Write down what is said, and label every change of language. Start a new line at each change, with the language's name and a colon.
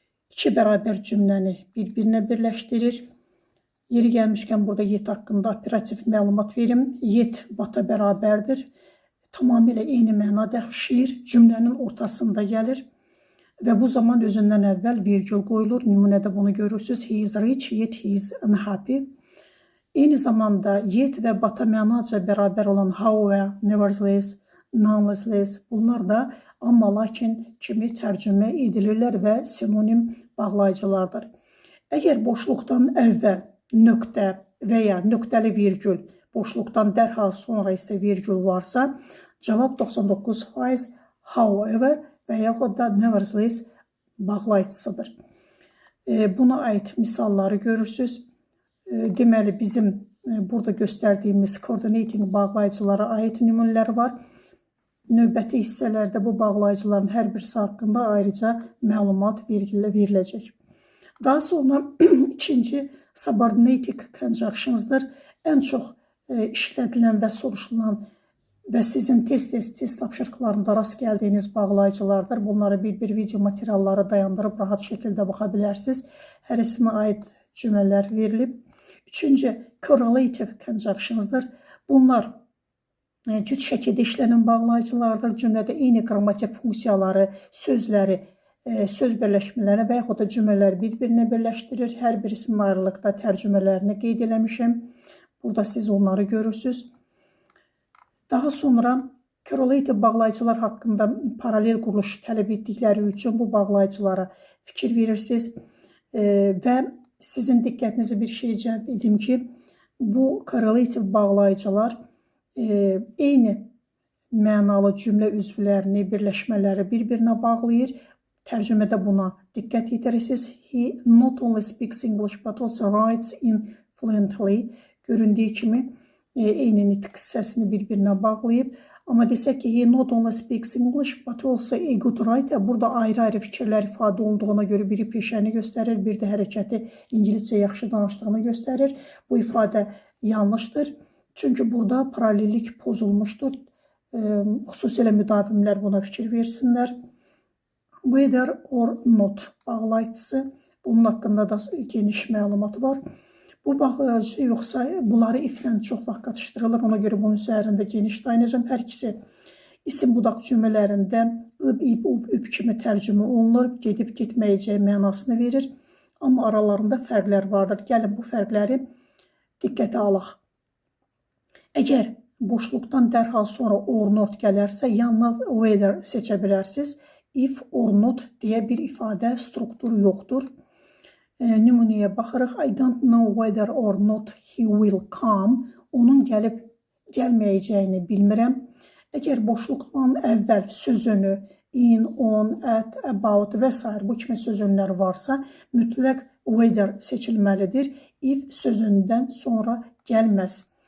Azerbaijani: İki bərabər cümləni bir-birinə birləşdirir. Yeri gəlmişkən burada yet haqqında operativ məlumat verim. Yet bata bərabərdir. Tamamilə eyni məna daşıyır. Cümlənin ortasında gəlir. Və bu zaman özündən əvvəl virgül qoyulur. Nümunədə bunu görürsünüz.
English: He is rich, yet he is unhappy.
Azerbaijani: Eyni zamanda yet və bata mənaca bərabər olan however, nevertheless, nonetheless bunlar da amma lakin kimi tərcümə edilirlər və sinonim bağlayıcılardır. Əgər boşluqdan əvvəl nöqtə və ya nöqtəli virgül, boşluqdan dərhal sonra isə virgül varsa, cavab 99% however və yaxud da nevertheless bağlayıcısıdır. Buna aid misalları görürsünüz. Deməli, bizim burada göstərdiyimiz coordinating bağlayıcılara aid nümunələr var. Növbəti hissələrdə bu bağlayıcıların hər birisi haqqında ayrıca məlumat veriləcək. Daha sonra ikinci subordinating conjunctions'dır. Ən çox işlədilən və soruşulan və sizin test tapşırıqlarında rast gəldiyiniz bağlayıcılardır. Bunları bir video materialları dayandırıb rahat şəkildə baxa bilərsiniz. Hərisinə aid cümlələr verilib. Üçüncü, correlative conjunctions'dır. Bunlar cüt şəkildə işlənən bağlayıcılardır. Cümlədə eyni qrammatik funksiyaları, sözləri, söz birləşmələri və yaxud da cümlələri bir-birinə birləşdirir. Hər birisinin ayrılıqda tərcümələrini qeyd eləmişəm. Burada siz onları görürsünüz. Daha sonra correlative bağlayıcılar haqqında paralel quruluş tələb etdikləri üçün bu bağlayıcılara fikir verirsiniz və sizin diqqətinizi bir şey cəlb edim ki, bu correlative bağlayıcılar eyni mənalı cümlə üzvlərini, birləşmələri bir-birinə bağlayır. Tərcümədə buna diqqət yetirirsiniz.
English: He not only speaks English but also writes in fluently.
Azerbaijani: Göründüyü kimi eyni nitq hissəsini bir-birinə bağlayıb. Amma desək ki,
English: he not only speaks English but also a good writer.
Azerbaijani: Burada ayrı-ayrı fikirlər ifadə olunduğuna görə biri peşəni göstərir, bir də hərəkəti İngiliscə yaxşı danışdığını göstərir. Bu ifadə yanlışdır. Çünki burada paralellik pozulmuşdur. Xüsusilə müdavimlər buna fikir versinlər. Whether or not bağlayıcısı. Bunun haqqında da geniş məlumat var. Bu bağlayıcı yoxsa bunları iflə çox vaxt qatışdırılır. Ona görə bunun üzərində geniş dayanacağım. Hər ikisi isim budaq cümlələrində ıb, ib, ub, üb kimi tərcümə olunur. Gedib getməyəcəyi mənasını verir. Amma aralarında fərqlər vardır. Gəlin bu fərqləri diqqətə alaq. Əgər boşluqdan dərhal sonra or not gələrsə, yanına whether seçə bilərsiniz. If or not deyə bir ifadə strukturu yoxdur. Nümunəyə baxırıq.
English: I don't know whether or not he will come.
Azerbaijani: Onun gəlib gəlməyəcəyini bilmirəm. Əgər boşluqdan əvvəl sözünü in, on, at, about və s. bu kimi sözünlər varsa, mütləq whether seçilməlidir. If sözündən sonra gəlməz.